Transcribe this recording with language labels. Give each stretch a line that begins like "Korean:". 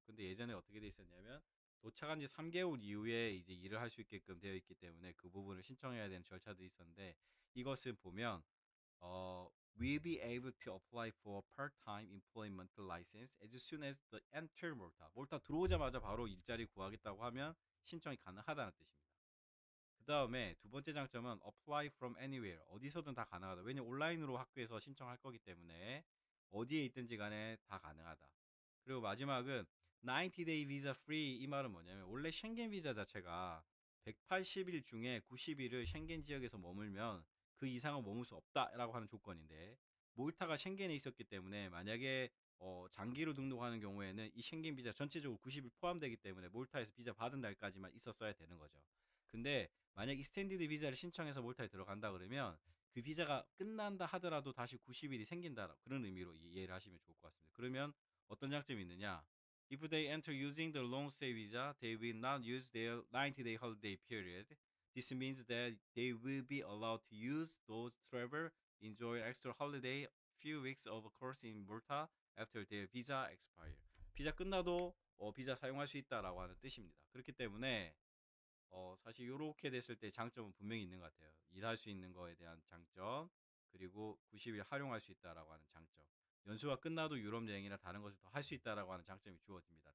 Korean: 근데 예전에 어떻게 돼 있었냐면 도착한 지 3개월 이후에 이제 일을 할 수 있게끔 되어 있기 때문에 그 부분을 신청해야 되는 절차도 있었는데 이것을 보면
English: will be able to apply for part-time employment license as soon as the enter Malta.
Korean: 몰타 들어오자마자 바로 일자리 구하겠다고 하면 신청이 가능하다는 뜻입니다. 그 다음에 두 번째 장점은
English: apply from anywhere.
Korean: 어디서든 다 가능하다. 왜냐면 온라인으로 학교에서 신청할 거기 때문에 어디에 있든지 간에 다 가능하다. 그리고 마지막은
English: 90day visa free.
Korean: 이 말은 뭐냐면 원래 쉥겐 비자 자체가 180일 중에 90일을 쉥겐 지역에서 머물면 그 이상은 머물 수 없다라고 하는 조건인데 몰타가 쉥겐에 있었기 때문에 만약에 장기로 등록하는 경우에는 이 쉥겐 비자 전체적으로 90일 포함되기 때문에 몰타에서 비자 받은 날까지만 있었어야 되는 거죠. 근데 만약 익스텐디드 비자를 신청해서 몰타에 들어간다 그러면 그 비자가 끝난다 하더라도 다시 90일이 생긴다 그런 의미로 이해를 하시면 좋을 것 같습니다. 그러면 어떤 장점이 있느냐?
English: If they enter using the long stay visa, they will not use their 90-day holiday period. This means that they will be allowed to use those travel, enjoy extra holiday, few weeks of course in Malta after their visa expire.
Korean: 비자 끝나도 비자 사용할 수 있다라고 하는 뜻입니다. 그렇기 때문에 사실 이렇게 됐을 때 장점은 분명히 있는 것 같아요. 일할 수 있는 거에 대한 장점, 그리고 90일 활용할 수 있다라고 하는 장점. 연수가 끝나도 유럽 여행이나 다른 것을 더 할 수 있다라고 하는 장점이 주어집니다.